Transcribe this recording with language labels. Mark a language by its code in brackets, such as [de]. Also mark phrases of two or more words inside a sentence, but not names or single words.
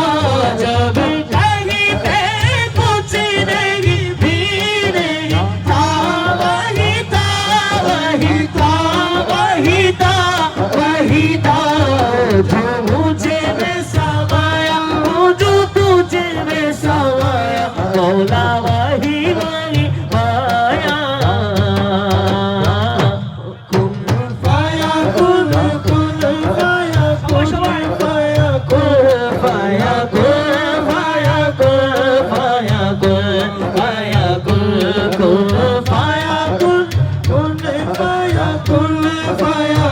[hi] जब कहीं पे कुछ नहीं भी नहीं था, वही था वही था वही था वही था। जो मुझे में समाया, वो जो तुझे में समाया, मौला वही वही माया। [ar] كن فيكون، كن فيكون، فيكون، فيكون، فيكون، فيكون، فيكون، كن فيكون، كن فيكون، فيا